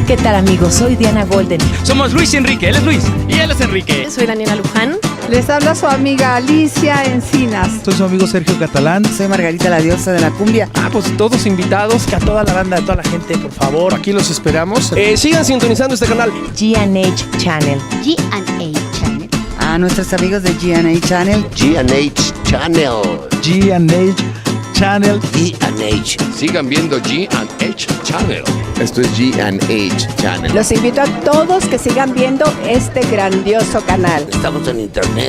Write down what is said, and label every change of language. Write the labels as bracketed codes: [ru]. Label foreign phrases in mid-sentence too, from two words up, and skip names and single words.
[es] ¿Qué tal, amigos? Soy Diana Golden. Somos Luis y Enrique, él es Luis y él es Enrique. Soy Daniela Luján. Les habla su amiga Alicia Encinas. Soy su amigo Sergio Catalán. Soy Margarita, la diosa de la cumbia. Pues todos invitados, que a toda la banda, a toda la gente, por favor, aquí los esperamos. Sigan sintonizando este canal. GNH Channel. G&A Channel. A nuestros amigos de GNA Channel. GNH Channel. GNH Channel. GNH. Sigan viendo GNH Channel. Esto es GNH Channel. Los invito a todos que sigan viendo este grandioso canal. Estamos en internet.